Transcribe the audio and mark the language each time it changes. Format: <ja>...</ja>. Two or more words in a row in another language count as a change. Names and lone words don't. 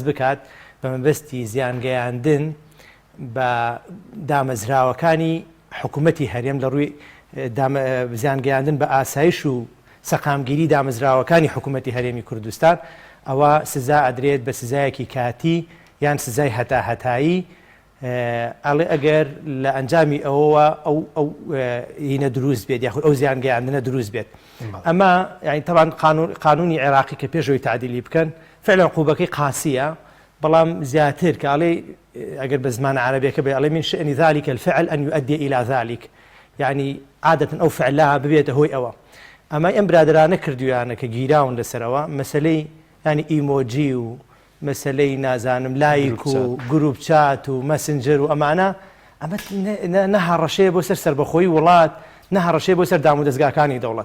<ckb>بکات بە مەبەستی زیانگەیاندن بە دامەزراوەکانی حکوومەتی هەرێم لە ڕووی زیانگەیاندن بە ئاسایش و سەقامگیری دامەزراوەکانی حکوومەتی هەرێمی کوردستان ئەوە سزا ئەدرێت بە سزایەکی کاتی یان سزای هەتایی ئەڵێ ئەگەر لە ئەنجامی ئەوەوە ئەو هینە دروست بێت یاخود ئەو زیانگەیاندنە دروست بێت. ئەمە یعنی طبعاً قانونی عێراقی کە پێشەوەی تعدیلی بکەن فعلا عقوبەکەی قاسیە بەڵام زیاتر کە ئەڵێ ئەگەر بە زمانە عەرەبیەکە بێ ئەڵێ</ckb> <ar>من شأن ذلك الفعل أن يؤدي إلى ذلك</ar> <ckb>يعني عادة ئەو فعلها ببێتە هۆی ئەوە. ئەمە ئەم برادرانە کردویانە کە گیراون لەسەرەوە مەسەلەی ینی ئیمۆجی و مەسلەی نازانم لایک و گروپ چات و مەسنجەر و ئەمانە ئەمە نەهاڕەشەیە بۆ سەر سەربەخۆیی وڵات نەهاڕەشەیە بۆ سەر دام و دەستگاکانی دەوڵەت.</ckb>